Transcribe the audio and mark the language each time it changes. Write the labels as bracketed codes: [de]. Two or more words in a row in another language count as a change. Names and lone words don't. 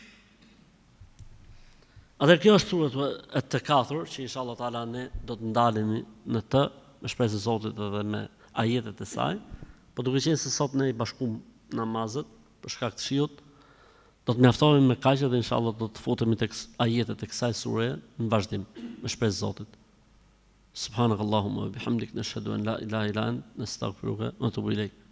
[sq] Atëherë kjo është sura e të katër, që [ar] إن شاء الله تعالى [sq] ne do të ndalemi në të, me shpresën e Zotit edhe me ajetet e saj, po duke qenë se sot ne i bashkum namazet për shkak të shiut, do të mjaftohemi me kaq dhe inshallah do të futemi tek ajetet e kësaj sure në vazhdim, me shpresën e Zotit. [ar] سبحانك اللهم وبحمدك نشهد أن لا إله إلا أنت نستغفرك ونتوب إليك.